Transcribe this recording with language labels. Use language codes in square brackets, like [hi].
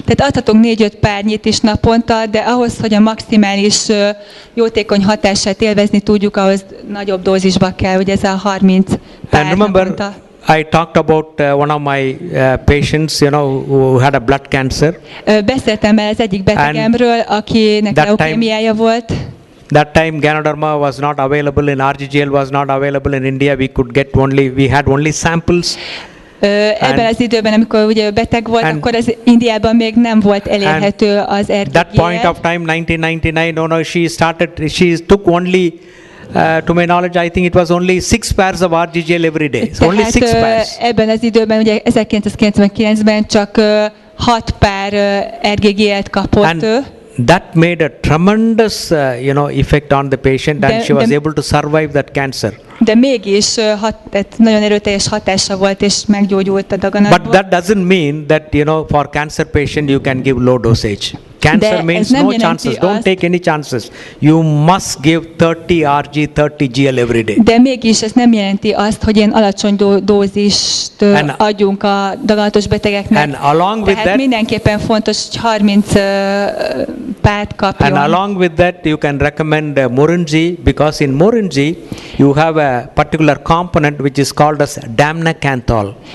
[hu] Tehát adhatunk 4-5 párnyit is naponta, de ahhoz, hogy a maximális jótékony hatását élvezni tudjuk, ahhoz nagyobb dózisba kell, ugye ez a 30 pár naponta. [en] I talked about one of my patients, who had a blood cancer. [hu] Beszéltem el az egyik betegemről, akinek leukémiája volt. [en] That time Ganoderma was not available in RGGL, was not available in India. We had only samples. [hu] Ebben az időben, amikor ugye beteg volt, akkor az Indiában még nem volt elérhető az RGGL. [en] That point of time, 1999, she took only, to my knowledge, I think it was only 6 pairs of RGGL every day. So only 6 pairs. [hu] Ebben az időben, ugye 1999-ben csak 6 pár RGGL-t kapott ő. [en] That made a tremendous, effect on the patient, and she was able to survive that cancer. [hu] De mégis nagyon erőteljes hatása volt, és meggyógyult a daganatból. [en] But that doesn't mean that, for cancer patient you can give low dosage. Cancer means no chances. Don't take any chances. You must give 30 RG, 30 GL every day. [hu] De mégis ez nem jelenti azt, hogy ilyen alacsony dózist adjunk a daganatos betegeknek. [en] And along with that, [hu] mindenképpen fontos, hogy 30 párt kapjon. [en] And along with that, you can recommend Morinji, because in Morinji you have a particular component which is called as damnacanthol.